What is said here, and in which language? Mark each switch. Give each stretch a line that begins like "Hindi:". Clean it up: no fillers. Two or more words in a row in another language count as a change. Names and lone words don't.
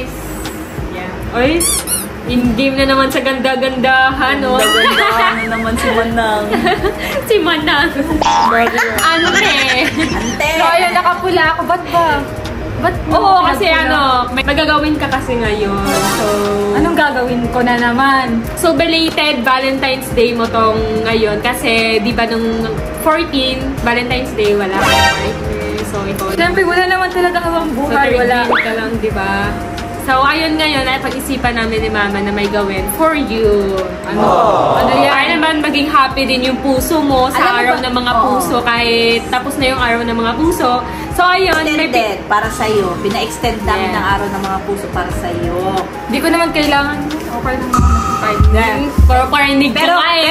Filipino: Yeah. Oy, in-game na naman sa ganda-gandahan, oh. Ganda-gandahan naman si Manang. Si Manang. Ano eh? Ante! So, ayun, nakapula ako. Ba't ba? Ba't oo, kasi ano, may magagawin ka kasi ngayon. So, anong gagawin ko na naman? So,
English: belated Valentine's Day
Filipino: mo tong ngayon. Kasi, di ba nung 14, Valentine's Day, wala ka. So, ikaw. Siyempre, wala naman talaga habang buhay. So, wala ka lang, di ba? So, ayun ngayon, ay pag-isipan namin ni Mama na may gawin
English: for you.
Filipino: Ano yan? Para naman maging happy din yung puso mo sa araw ng mga puso. Kahit tapos na yung araw ng mga puso. So, ayun. Extended para sa'yo. Pina-extend namin ng araw ng mga puso para sa'yo. Hindi ko naman kailangan. Okay naman. Pero parinig ko nga eh.